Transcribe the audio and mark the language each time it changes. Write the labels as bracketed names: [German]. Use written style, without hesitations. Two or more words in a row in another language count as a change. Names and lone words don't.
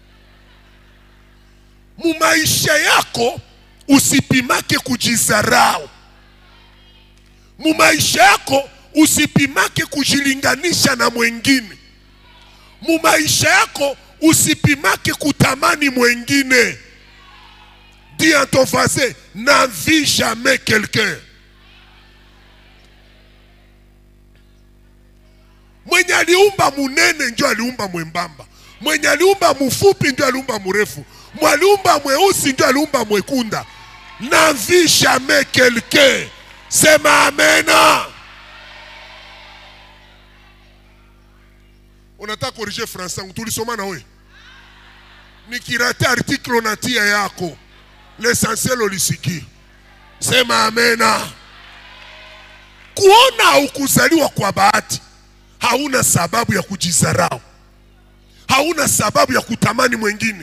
[Swahili] Mu maisha yako usipimake kujizarau. Mu maisha yako usipimake kujilinganisha na mwengine. Mu maisha yako usipimake kutamani mwengine. [French] Dis à ton voisin, n'envie jamais quelqu'un. [Swahili] Mwenye aliumba munene ndio aliumba mwembamba. Mwenye aliumba mfupi ndio aliumba mrefu. Mwenye aliumba mweusi ndio aliumba mwekunda. [French] N'envie jamais quelqu'un. [Swahili] Sema amena. Unataka [French] corriger français, [Swahili] tulisoma na wewe. Nikirate article unatia yako. L'essentiel ulisiki. Sema amena. Kuona au kuzaliwa kwa bahati, hauna sababu ya kujizarau. Hauna sababu ya kutamani mwengine.